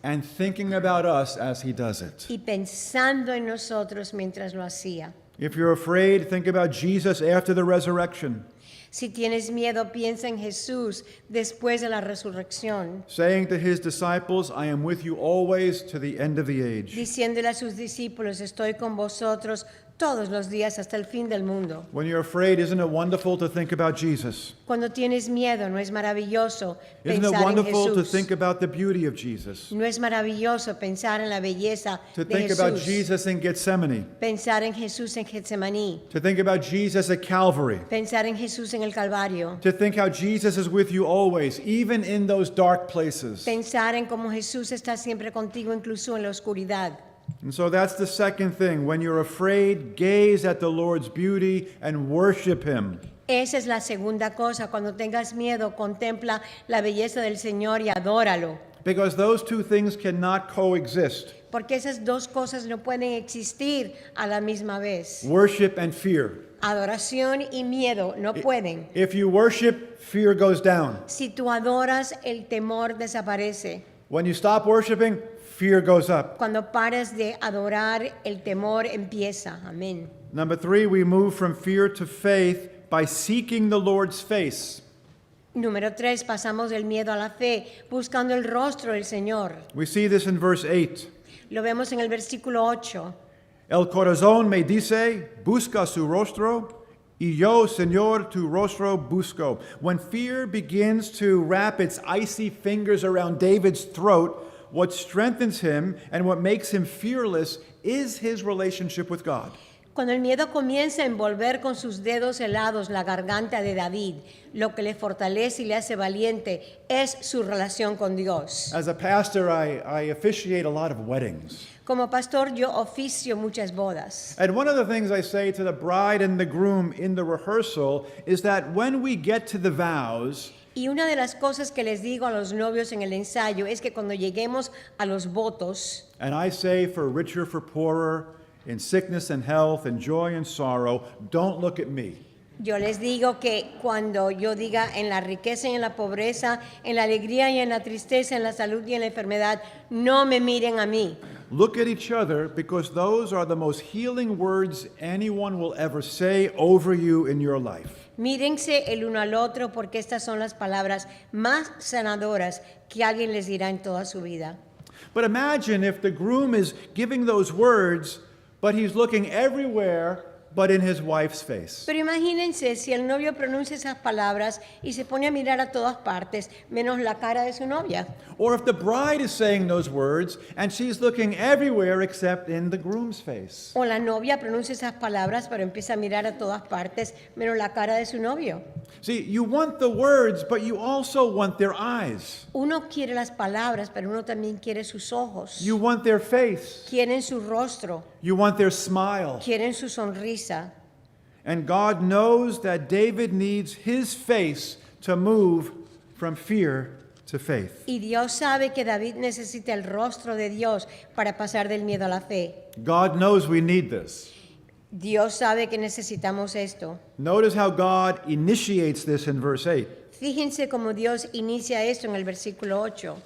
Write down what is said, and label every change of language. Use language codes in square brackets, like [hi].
[en] And thinking about us as he does it. [es] y pensando en nosotros mientras lo hacía. [en] If you're afraid, think about Jesus after the resurrection, [es] Si tienes miedo, piensa en Jesús después de la resurrección, [en] saying to his disciples, I am with you always to the end of the age. [es] diciéndole a sus discípulos, estoy con vosotros todos los días hasta el fin del mundo. [en] When you're afraid, isn't it wonderful to think about Jesus? [es] Cuando tienes miedo, ¿no es maravilloso [en] Isn't it [es] pensar en [en] wonderful to [es] Jesús? [en] think about the beauty of Jesus? [es] ¿No es maravilloso pensar en la belleza [en] To [es] de [en] think about [es] Jesús? [en] Jesus in Gethsemane, [es] Pensar en Jesús en Getsemaní, [en] to think about Jesus at Calvary, [es] pensar en Jesús en el Calvario, [en] to think how Jesus is with you always, even in those dark places. [es] pensar en cómo Jesús está siempre contigo, incluso en la oscuridad. [en] And so that's the second thing. When you're afraid, gaze at the Lord's beauty and worship him. [es] Esa es la segunda cosa. Cuando tengas miedo, contempla la belleza del Señor y adóralo. [en] Because those two things cannot coexist. [es] Porque esas dos cosas no pueden existir a la misma vez. [en] Worship and fear. [es] Adoración y miedo no pueden. [en] If you worship, fear goes down. [es] Si tú adoras, el temor desaparece. [en] When you stop worshiping, fear goes up. [es] Cuando pares de adorar, el temor empieza. Amén. [en] Number 3, we move from fear to faith by seeking the Lord's face. [es] Número 3, pasamos del miedo a la fe, buscando el rostro del Señor. [en] We see this in verse 8. [es] Lo vemos en el versículo 8. El corazón me dice, busca su rostro, y yo, Señor, tu rostro busco. [en] When fear begins to wrap its icy fingers around David's throat, what strengthens him and what makes him fearless is his relationship with God. [es] Cuando el miedo comienza a envolver con sus dedos helados la garganta de David, lo que le fortalece y le hace valiente es su relación con Dios. [en] As a pastor, I officiate a lot of weddings. [es] Como pastor, yo oficio muchas bodas. [en] And one of the things I say to the bride and the groom in the rehearsal is that when we get to the vows, [es] Y una de las cosas que les digo a los novios en el ensayo es que cuando lleguemos a los votos, [en] and I say for richer, for poorer, in sickness and health, in joy and sorrow, don't look at me. [es] yo les digo que cuando yo diga en la riqueza y en la pobreza, en la alegría y en la tristeza, en la salud y en la enfermedad, no me miren a mí. [en] Look at each other because those are the most healing words anyone will ever say over you in your life. [es] Mírense el uno al otro porque estas son las palabras más sanadoras que alguien les dirá en toda su vida. [en] But imagine if the groom is giving those words, but he's looking everywhere but in his wife's face. [es] Pero imagínense si el novio pronuncia esas palabras y se pone a mirar a todas partes, menos la cara de su novia. [en] Or if the bride is saying those words and she's looking everywhere except in the groom's face. [es] O la novia pronuncia esas palabras, pero empieza a mirar a todas partes, menos la cara de su novio. [en] See, you want the words, but you also want their eyes. [es] Uno quiere las palabras, pero uno también quiere sus ojos. [en] You want their face. [es] Quieren su rostro, [en] You want their smile. [es] quieren su sonrisa. [en] And God knows that David needs his face to move from fear to faith. [es] Y Dios sabe que David necesita el rostro de Dios para pasar del miedo a la fe. [en] God knows we need this. [es] Dios sabe que necesitamos esto. [en] Notice how God initiates this in verse 8. [es] Fíjense cómo Dios inicia esto en el versículo 8.